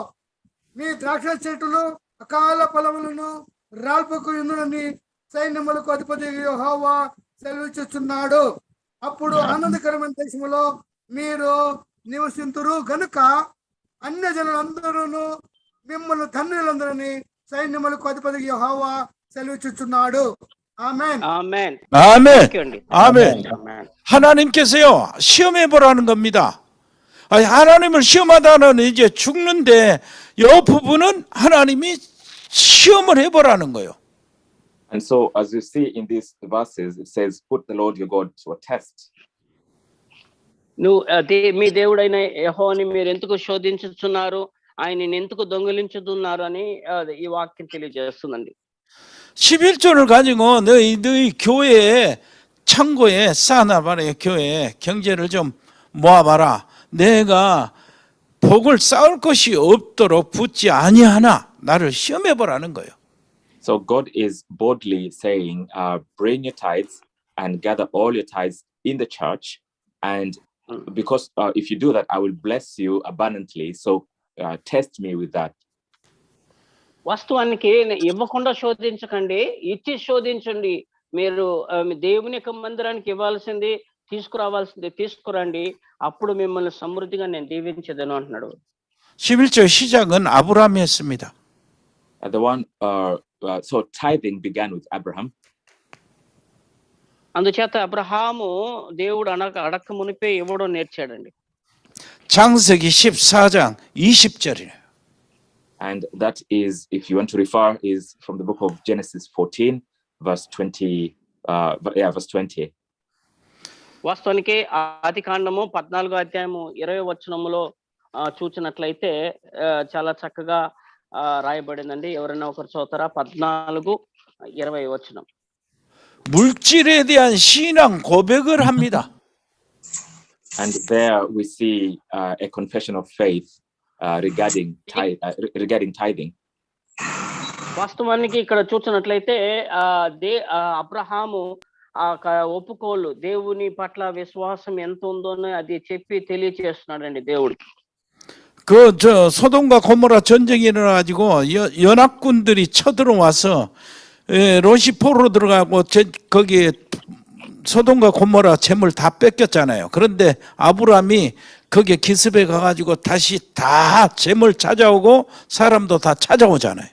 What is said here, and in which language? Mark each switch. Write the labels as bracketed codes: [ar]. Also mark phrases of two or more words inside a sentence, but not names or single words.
[te] మీ ద్రాక్ష చెట్టులు అకాల ఫలములను రాల్పకు ఎందునని సైన్యములకు అధిపతి యెహోవా సెలవిస్తున్నాడు. అప్పుడు ఆనందకరమైన దేశములో మీరు నివసింతురు గనుక అన్య జనులందరూ మిమ్మల్ని ధన్యులందరినీ సైన్యములకు అధిపతి యెహోవా సెలవిస్తున్నాడు. [ko] 아멘. 아멘. 아멘. 아멘. 아멘. 하나님께서요, 시험해 보라는 겁니다. 아니, 하나님을 시험하다는 이제 죽는데 이 부분은 하나님이 시험을 해보라는 거예요. [en] And so, as you see in these verses, it says, "Put the Lord your God to a test." [te] నువ్వు మీ దేవుడైన యెహోవాని మీరు ఎందుకు శోధించుచున్నారు, ఆయనని ఎందుకు దొంగిలించుతున్నారు అని ఈ వాక్యం తెలియజేస్తుందండి. [ko] 11조를 가지고 너희 교회 창고에 쌓아놔봐라. 교회 경제를 좀 모아봐라. 내가 복을 쌓을 것이 없도록 붙지 아니하나 나를 시험해보라는 거예요. [en] So God is boldly saying, bring your tithes and gather all your tithes in the church, and because if you do that, I will bless you abundantly. So test me with that. [te] వాస్తవానికి ఇవ్వకుండా శోధించకండి, ఇచ్చి శోధించండి. మీరు దేవుని యొక్క మందిరానికి ఇవ్వాల్సింది తీసుకురావాల్సింది తీసుకురండి, అప్పుడు మిమ్మల్ని సమృద్ధిగా నేను దీవించేదను అంటున్నాడు. [ko] 11조 시작은 아브라함이 했습니다. [en] So tithing began with Abraham. [te] అందుచేత అబ్రహాము దేవుడు అడక్క మునిపే ఇవ్వడం నేర్చాడండి. [ko] 창세기 14장 20절이에요. [en] And that is, if you want to refer, is from the book of Genesis 14, verse 20. Verse 20. [te] వాస్తవానికి ఆది కాండము 14వ అధ్యాయము 20వ వచనములో చూచినట్లయితే చాలా చక్కగా రాయబడిందండి. ఎవరైనా ఒకరు చదువుతారా? 14:20 వచనం. [ko] 물질에 대한 신앙 고백을 합니다. [en] And there we see a confession of faith regarding tithing. [te] వాస్తవానికి ఇక్కడ చూసినట్లయితే అబ్రహాము ఒప్పుకోలు దేవుని పట్ల విశ్వాసం ఎంత ఉందో అది చెప్పి తెలియచేస్తున్నాడండి దేవుడు. [ko] 소돔과 고모라 전쟁이 일어나가지고 연합군들이 쳐들어와서 로시포로 들어가고 거기에 소돔과 고모라 재물 다 뺏겼잖아요. 그런데 아브라함이 거기에 기습해 가가지고 다시 다 재물 찾아오고 사람도 다 찾아오잖아요.